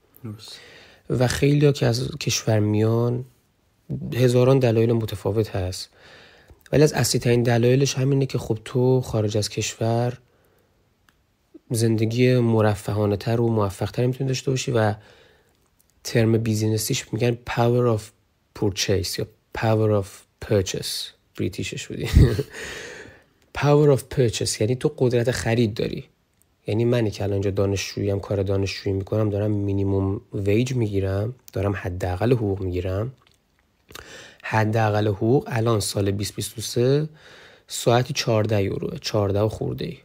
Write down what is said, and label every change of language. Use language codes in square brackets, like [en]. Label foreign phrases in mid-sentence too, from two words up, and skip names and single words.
[fa] و خیلی ها که از کشور میان هزاران دلایل متفاوت هست، ولی از اصلی ترین دلایلش همینه که خب تو خارج از کشور زندگی مرفهانه تر و موفق تر میتونی داشته باشی و ترم بیزینسیش میگن [en] power of purchase [fa] یا [en] power of purchase، [fa] بریتیشش بودی [en] power of purchase [fa] یعنی تو قدرت خرید داری. یعنی منی که الان اینجا دانشجوییم، کار دانشجویی میکنم، دارم [en] minimum wage [fa] میگیرم، دارم حداقل حقوق میگیرم. حداقل حقوق الان سال 2023 ساعتی 14 یوروه، 14 و خورده ای.